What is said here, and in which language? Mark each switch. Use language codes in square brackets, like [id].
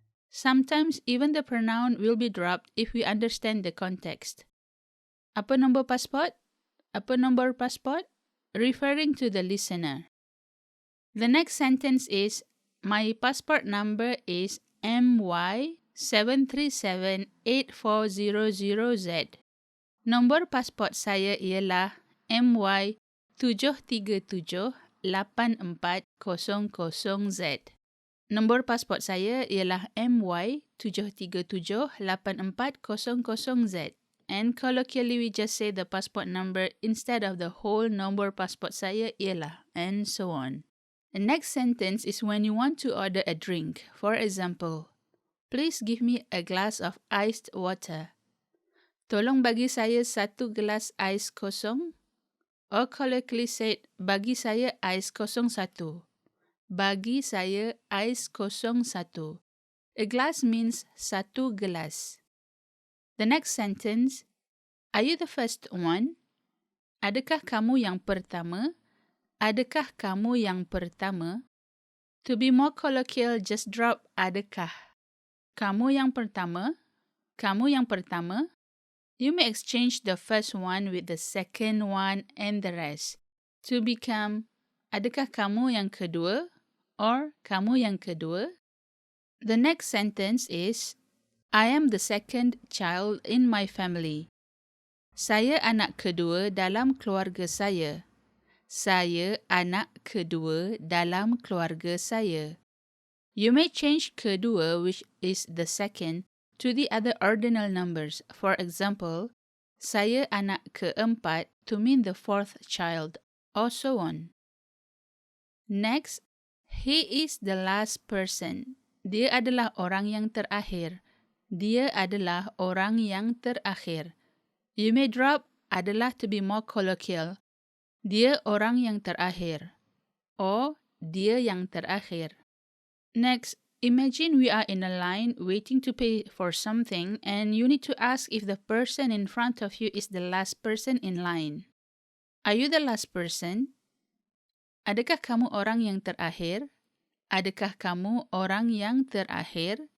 [en] Sometimes even the pronoun will be dropped if we understand the context. [ms] Apa nombor pasport? Apa nombor pasport? [en] Referring to the listener. The next sentence is, my passport number is MY7378400Z. [ms] Nombor pasport saya ialah MY7378400Z. Nombor pasport saya ialah MY7378400Z. [en] and colloquially we just say the passport number instead of the whole [ms] nombor pasport saya ialah, [en] and so on. The next sentence is when you want to order a drink. For example, please give me a glass of iced water. [ms] Tolong bagi saya satu gelas ais kosong. [en] Or colloquially said, [ms] bagi saya ais kosong satu. Bagi saya ais kosong satu. [en] A glass means [ms] satu gelas. [en] The next sentence, are you the first one? [ms] Adakah kamu yang pertama? Adakah kamu yang pertama? [en] To be more colloquial, just drop adakah. [ms] Kamu yang pertama? Kamu yang pertama? [en] You may exchange the first one with the second one and the rest to become [ms] adakah kamu yang kedua [en] or [ms] kamu yang kedua? [en] The next sentence is I am the second child in my family. [ms] Saya anak kedua dalam keluarga saya. Saya anak kedua dalam keluarga saya. [en] You may change kedua, which is the second, to the other ordinal numbers. For example, [ms] saya anak keempat [en] to mean the fourth child, or so on. Next, he is the last person. [ms] Dia adalah orang yang terakhir. Dia adalah orang yang terakhir. [en] You may drop adalah to be more colloquial. [ms] Dia orang yang terakhir. Or dia yang terakhir. [en] Next, imagine we are in a line waiting to pay for something and you need to ask if the person in front of you is the last person in line. Are you the last person? [ms] Adakah kamu orang yang terakhir? Adakah kamu orang yang terakhir?